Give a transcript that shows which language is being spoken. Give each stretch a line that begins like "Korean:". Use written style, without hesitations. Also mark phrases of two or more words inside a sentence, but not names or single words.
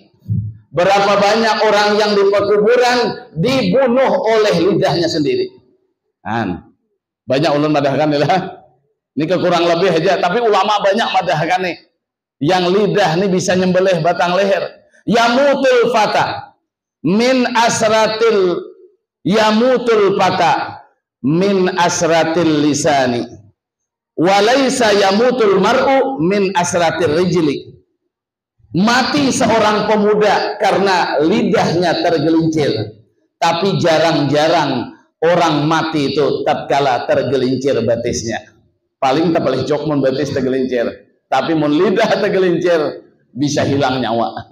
Indonesian: Berapa banyak orang yang di pekuburan dibunuh oleh lidahnya sendiri.
Banjar: Banyak ulun madahkan lah. Ini kekurang lebih aja, tapi ulama banyak madahkan nih. Yang lidah nih bisa nyembelih batang leher.
Arabic: يموت الفتى من عثرة يموت الفتى من عثرة اللسان وليس يموت المرء من عثرة الرجل.
Indonesian: Mati seorang pemuda karena lidahnya tergelincir, tapi jarang-jarang orang mati itu tatkala tergelincir batisnya.
Banjar: Paling tak boleh jok mun batis tergelincir, tapi mun lidah tergelincir bisa hilang nyawa.